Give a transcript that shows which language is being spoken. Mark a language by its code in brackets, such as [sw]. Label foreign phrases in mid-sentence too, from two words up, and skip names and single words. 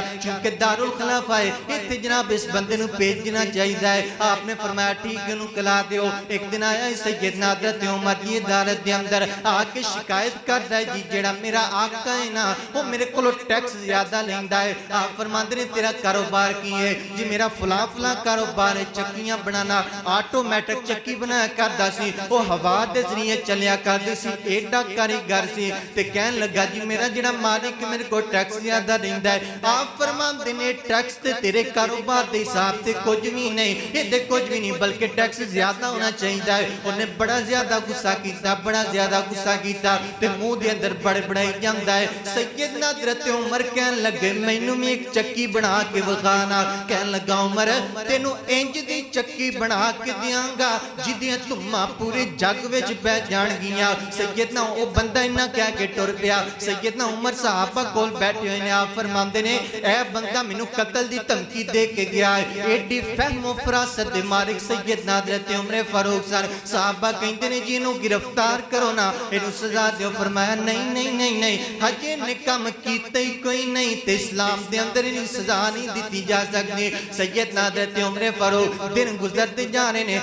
[pa] چونکہ دارالخلافہ ہے اتنے جناب اس بندے نو بھیجنا چاہیے ہے آپ نے فرمایا ٹھیک ہے انہوں کلا دیو ایک دن آیا سیدنا حضرت عمر کی عدالت دے اندر آ کے شکایت کردا ہے جی جڑا میرا آقا ہے نا وہ میرے کولو ٹیکس زیادہ لیندا ہے آپ فرماندے نے تیرا کاروبار کی ہے جی میرا فلاں کاروبار ہے چکیاں بنانا آٹومیٹک چکی بنایا کردا سی وہ ہوا دے ذریعے چلیا کردی سی ایڈا کاریگر سی تے کہن لگا جی میرا جڑا مالک میرے کو ٹیکس زیادہ لیندا ہے آپ فرماندے نے ٹیکس تے تیرے کاروبار دے حساب تے کچھ بھی نہیں یہ دے کچھ بھی نہیں بلکہ ٹیکس زیادہ ہونا چاہیے ہے انہیں بڑا زیادہ غصہ کیتا تے منہ دے اندر بڑے بڑائی جاندا ہے سیدنا حضرت عمر کہن لگے مینوں میں ایک چکی بنا کے وکھانا کہن لگا عمر تینوں انج دی چکی بنا کے دیاں گا جدیاں تماں پورے جگ وچ بہ جان گیاں سیدنا او بندہ انہاں کہہ کے ٹر پیا سیدنا عمر صحابہ کول بیٹھے ہوئے نے آپ فرماندے نے اے بندہ مینوں قتل دی دھمکی تنقید دے کے گیا ہے ایڈی فہم و فراست دے مالک سیدنا حضرت عمر فاروق سن صحابہ کہندے نے جی انہوں گرفتار کرو نا انہوں سزا دیو فرمایا نہیں نہیں نہیں نہیں حجے نے کم کیتے ہی کوئی نہیں تے اسلام دے اندر انہیں سزا نہیں دیتی جا سکتی سیدنا حضرت عمر فاروق دن گزرتے جانے نے